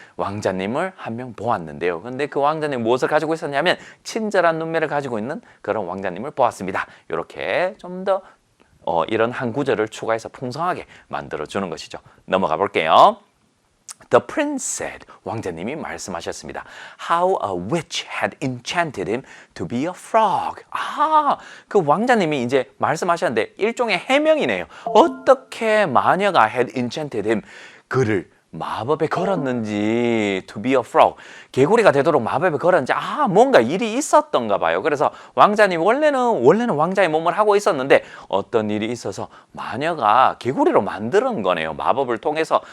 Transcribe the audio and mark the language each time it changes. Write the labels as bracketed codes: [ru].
[ko] 왕자님을 한 명 보았는데요. 근데 그 왕자님 무엇을 가지고 있었냐면 친절한 눈매를 가지고 있는 그런 왕자님을 보았습니다. 이렇게 좀 더 이런 한 구절을 추가해서 풍성하게 만들어주는 것이죠. 넘어가 볼게요. [en] The prince said, [ko] 왕자님이 말씀하셨습니다. [en] How a witch had enchanted him to be a frog. [ko] 그 왕자님이 이제 말씀하셨는데 일종의 해명이네요. 어떻게 마녀가 [en] had enchanted him, [ko] 그를 마법에 걸었는지 [en] to be a frog, [ko] 개구리가 되도록 마법에 걸었는지 뭔가 일이 있었던가 봐요. 그래서 왕자님 원래는 왕자의 몸을 하고 있었는데 어떤 일이 있어서 마녀가 개구리로 만드는 거네요. 마법을 통해서.